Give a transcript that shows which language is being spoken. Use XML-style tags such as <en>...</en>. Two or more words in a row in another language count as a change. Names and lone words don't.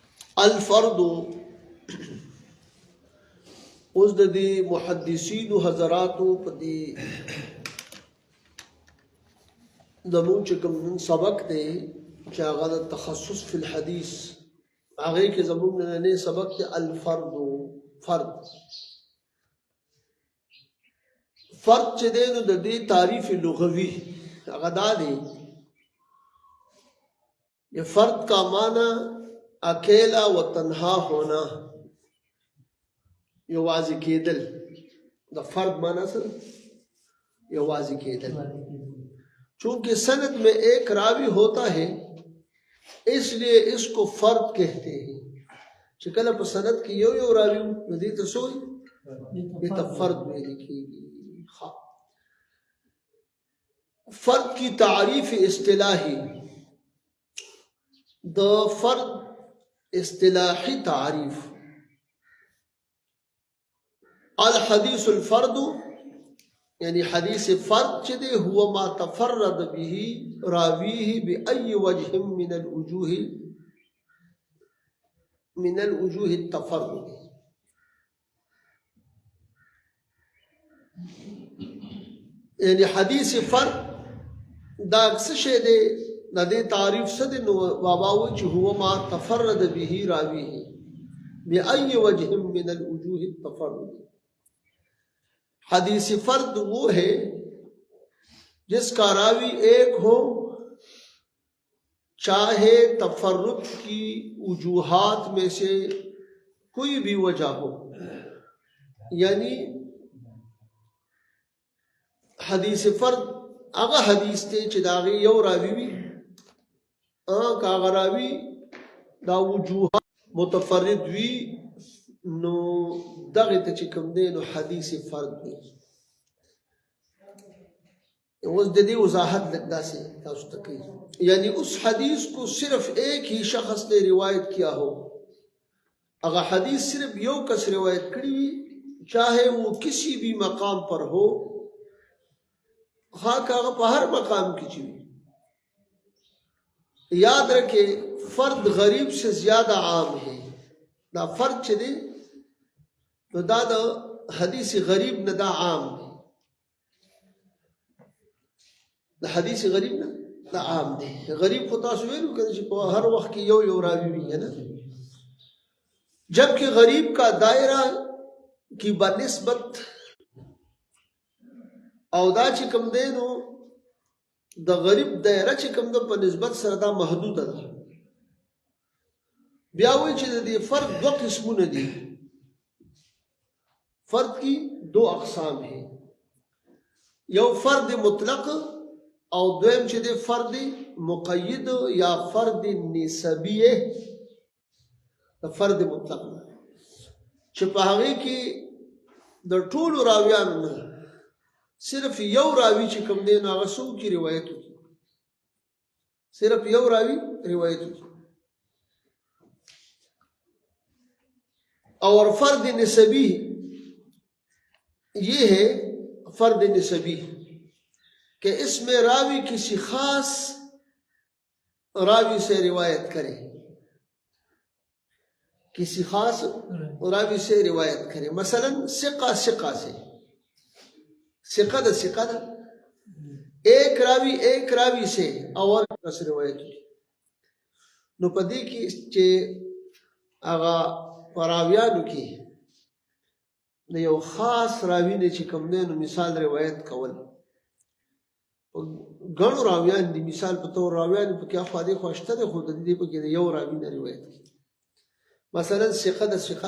<ps>الفرد اوس د دې محدثینو حضراتو په دې زموږ چې کوم نن سبق دی چې هغه د</ps> <ar>تخصص فی الحدیث</ar> <ps>هغه کې زموږ نن سبق دی الفرد فرد فرد چې دی نو د دې تعریف لغوي هغه دا دی</ps> <ur>یہ فرد کا معنی اکیلا و تنہا ہونا</ur> <ps>یوازی کېدل د فرد معنی سره یوازی کېدل</ps> <ur>چونکہ سند میں ایک راوی ہوتا ہے اس لیے اس کو فرد کہتے ہیں</ur> <ps>چې کله په سند کې یو راوی نو دې ته سوې دې ته فرد ویل کېږي</ps> <ur>فرد کی تعریف اصطلاحی</ur> <ps>د فرد اصطلاحی تعریف</ps> <ar>الحدیث الفرد</ar> <ps>یعنی حدیث فرد چې دی</ps> <ar>هو ما تفرد به راویه بأي وجه من الوجوه التفرد</ar> <ps>یعنی حدیث فرد دا څه شی دی د دې تعریف څه دی نو بابا وایي چې</ps> <ar>هو ما تفرد به راویه بأي وجه من الوجوه التفرد</ar> <ur>حدیث فرد وہ ہے جس کا راوی ایک ہو چاہے تفرد کی وجوہات میں سے کوئی بھی وجہ ہو یعنی</ur> <ps>حدیث فرد هغه حدیث ته چې دا غي یو راوی وي هغه راوی دا وجوهات متفرد وي نو دغه ته چې کوم دی نو حدیث فرد دی اوس د دې وضاحت لګدا سے تاسو ته کوي</ps> <ur>یعنی اس حدیث کو صرف ایک ہی شخص نے روایت کیا ہو اگر</ur> <ps>حدیث صرف یو کس روایت کړی وي</ps> <ur>چاہے وہ کسی بھی مقام پر ہو</ur> <ps>خاک هغه په هر مقام کې چي</ps> <ur>یاد رکھے فرد غریب سے زیادہ عام ہے</ur> <ps>دا فرد چې دی نو دا د حدیث غریب نه دا عام دی د حدیث غریب نه دا عام دی غریب خو تاسو ویلو کړئ چې په هر وخت کې یو راوی وي نه</ps> <ur>جبکہ غریب کا دائرہ کی بنسبت</ur> <ps>او دا چې کوم دی نو د غریب دایره چې کوم د په نسبت سره دا محدوده ده بیا وایي چې د دې فرد دو قسمونه دي</ps> <ur>فرد کی دو اقسام ہیں</ur> <ps>یو فرد مطلق او دویم چې دی فرد مقید یا فرد نسبی فرد مطلق چې په هغه کې د ټولو راویانو نه صرف یو راوی چې کوم دی نو هغه څوک کی روایت وکړي صرف یو راوی روایت وکړي</ps> <ur>اور فرد نسبی یہ ہے فرد نسبی کہ اس میں راوی کسی خاص راوی سے روایت کرے کسی خاص راوی سے روایت کرے مثلا ثقہ سے ثقہ ایک راوی سے اور سے روایت</ur> <ps>نو پدې کې چې هغه پراویانو کې د یو خاص راوی نه چې کوم دی نو مثال روایت کول ګڼو راویان دي مثال په تور راویان په کې افادي خوشته ده خو د دې په کې یو راوی نه روایت کوي مثلا ثقه د</ps>